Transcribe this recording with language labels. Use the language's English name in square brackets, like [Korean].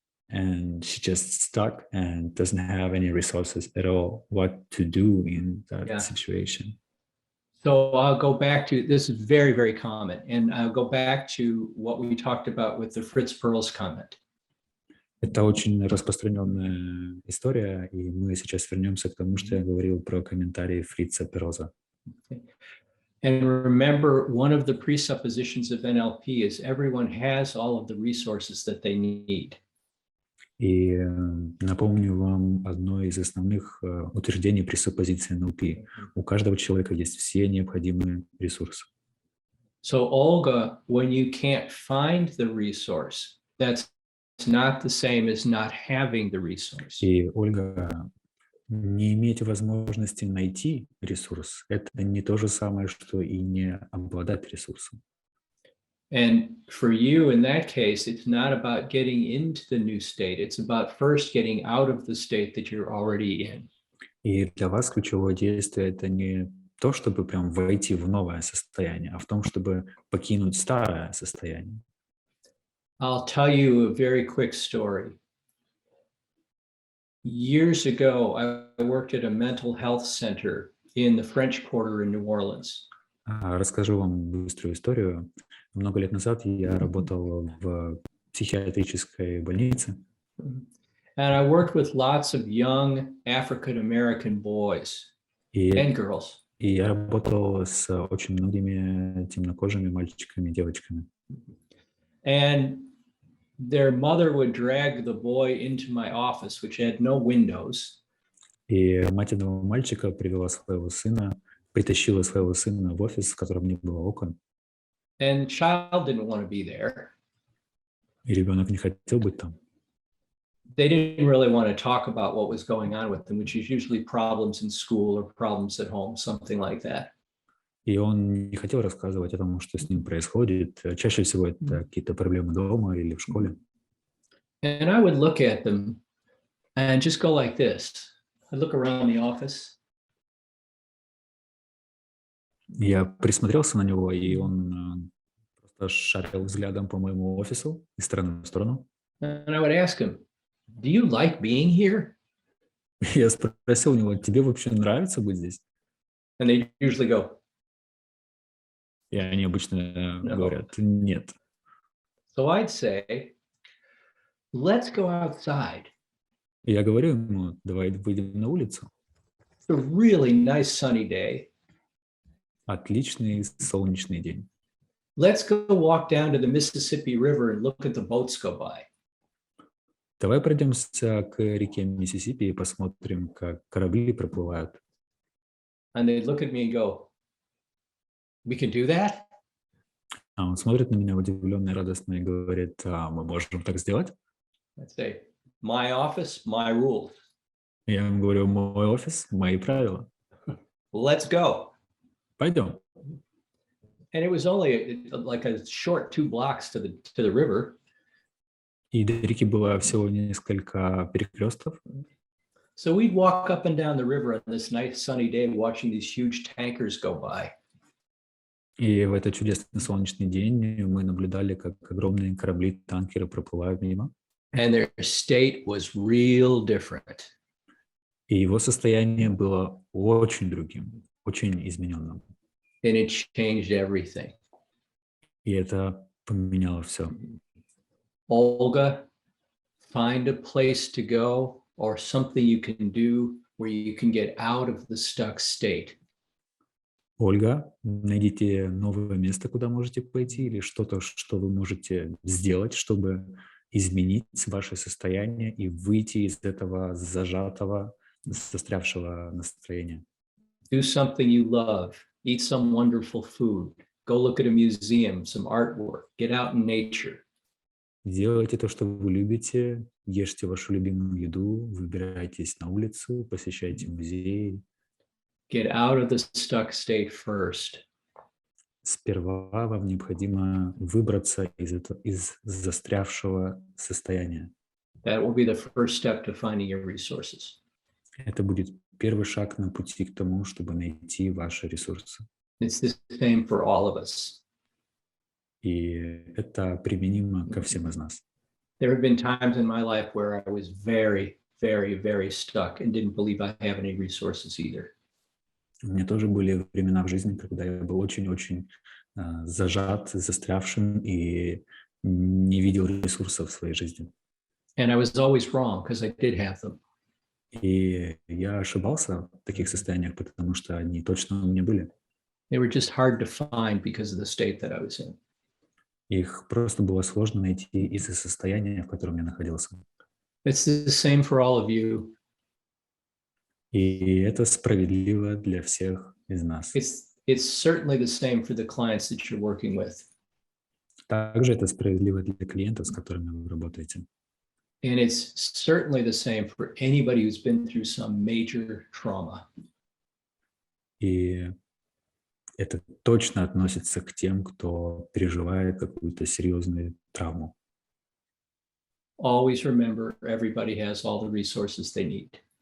[English] and she just stuck and doesn't have any resources at all what to do in that situation. So I'll go back to, this is very, very common, and I'll go back to what we talked about with the Fritz Perls comment. [Russian] Это очень распространенная история, и мы сейчас вернемся к тому, что я говорил про комментарии Фрица Перлза. [English] And remember, one of the presuppositions of NLP is everyone has all of the resources that they need. [Russian] И напомню вам одно из основных утверждений пресуппозиции НЛП. У каждого человека есть все необходимые ресурсы. [English] So Olga, when you can't find the resource, that's not the same as not having the resource. [Russian] И Ольга, не иметь возможности найти ресурс, это не то же самое, что и не обладать ресурсом. [English] And for you, in that case, it's not about getting into the new state. It's about first getting out of the state that you're already in. [Russian] И для вас ключевое действие – это не то, чтобы прям войти в новое состояние, а в том, чтобы покинуть старое состояние. [English] I'll tell you a very quick story. Years ago, I worked at a mental health center in the French Quarter in New Orleans. [Russian] Расскажу вам быструю историю. Много лет назад я работал в психиатрической больнице. [English] And I worked with lots of young African-American boys and girls. [Russian] И я работал с очень многими темнокожими мальчиками и девочками. [English] And their mother would drag the boy into my office, which had no windows. [Russian] И мать этого мальчика притащила своего сына в офис, в котором не было окон. [English] And the child didn't want to be there. [Russian] И ребенок не хотел быть там. [English] They didn't really want to talk about what was going on with them, which is usually problems in school or problems at home, something like that. [Russian] И он не хотел рассказывать о том, что с ним происходит. Чаще всего это какие-то проблемы дома или в школе. [English] And I would look at them and just go like this. I'd look around the office. [Russian] Я присмотрелся на него, и он просто шарил взглядом по моему офису из стороны в сторону. [English] And I would ask him, do you like being here? [Russian] Я спросил у него, тебе вообще нравится быть здесь? [English] And they usually go, [Russian] И они обычно говорят, нет. [English] So I'd say, let's go outside. [Russian] И я говорю ему, давай выйдем на улицу. [English] It's a really nice sunny day. [Russian] Отличный солнечный день. [English] Let's go walk down to the Mississippi River and look at the boats go by. [Russian] Давай пройдемся к реке Миссисипи и посмотрим, как корабли проплывают. [English] And they'd look at me and go, we can do that? [Russian] А он смотрит на меня удивленно и радостно и говорит, мы можем так сделать? [English] I'd say, my office, my rules. [Russian] Я ему говорю, мой офис, мои правила. [English] Let's go. [Russian] Пойдем. [English] And it was only like a short 2 blocks to the river. [Russian] И до реки было всего несколько перекрестков. [English] So we'd walk up and down the river on this nice sunny day, watching these huge tankers go by. [Russian] И в этот чудесный солнечный день мы наблюдали, как огромные корабли-танкеры проплывают мимо. [English] And their state was real different. [Russian] И его состояние было очень другим, очень измененным. [English] And it changed everything. [Russian] И это поменяло все. [English] Olga, find a place to go or something you can do where you can get out of the stuck state. [Russian] Ольга, найдите новое место, куда можете пойти, или что-то, что вы можете сделать, чтобы изменить ваше состояние и выйти из этого зажатого, застрявшего настроения. [English] Do something you love. Eat some wonderful food. Go look at a museum, some artwork. Get out in nature. [Russian] Делайте то, что вы любите, ешьте вашу любимую еду, выбирайтесь на улицу, посещайте музеи. [English] Get out of the stuck state first. [Russian] Сперва вам необходимо выбраться из застрявшего состояния. [English] That will be the first step to finding your resources. [Russian] Это будет первый шаг на пути к тому, чтобы найти ваши ресурсы. [English] It's the same for all of us. [Russian] И это применимо ко всем из нас. [English] There have been times in my life where I was very, very, very stuck and didn't believe I have any resources either. [Russian] У меня тоже были времена в жизни, когда я был очень-очень зажат, застрявшим и не видел ресурсов в своей жизни. [English] And I was always wrong because I did have them. [Russian] И я ошибался в таких состояниях, потому что они точно у меня были. [English] They were just hard to find because of the state that I was in. [Russian] Их просто было сложно найти из-за состояния, в котором я находился. [English] It's the same for all of you. [Russian] И это справедливо для всех из нас. [English] It's certainly the same for the clients that you're working with. [Russian] Также это справедливо для клиентов, с которыми вы работаете. [English] And it's certainly the same for anybody who's been through some major trauma. [Russian] И это точно относится к тем, кто переживает какую-то серьезную травму. [English] Always remember, everybody has all the resources they need.